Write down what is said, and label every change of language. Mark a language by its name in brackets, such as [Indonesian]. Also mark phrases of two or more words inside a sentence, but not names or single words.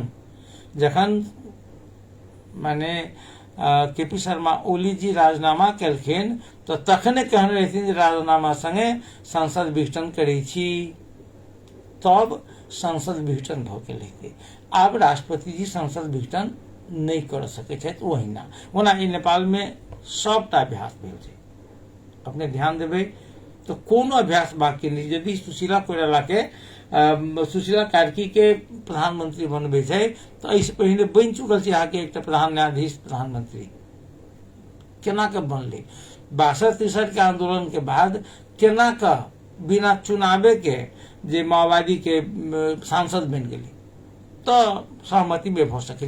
[Maithili] जखन माने केपी शर्मा ओली जी राजीनामा केलखिन तो तखने कहने रहथिन जे राजीनामा संगे संसद विघटन करै छी, तब संसद विघटन भऽ गेल रहतै। आब राष्ट्रपति जी संसद विघटन नहीं कर सकै छथि। ओना ई नेपाल में सबटा अभ्यास भेल छै। अपने ध्यान देबै तो कोनो अभ्यास बाकी नहीं। यदि सुशीला कोइराला के सुशीला कार्की के प्रधानमंत्री बनबै छै तो एहिसँ पहिने बनि चुकल छै अहाँके एकटा प्रधान न्यायाधीश प्रधानमंत्री। केना के बनलै? 62-63 के आंदोलन के बाद केना के बिना चुनावे के जे माओवादी के सांसद बनि गेलै, तो सहमति में भऽ सकै छै।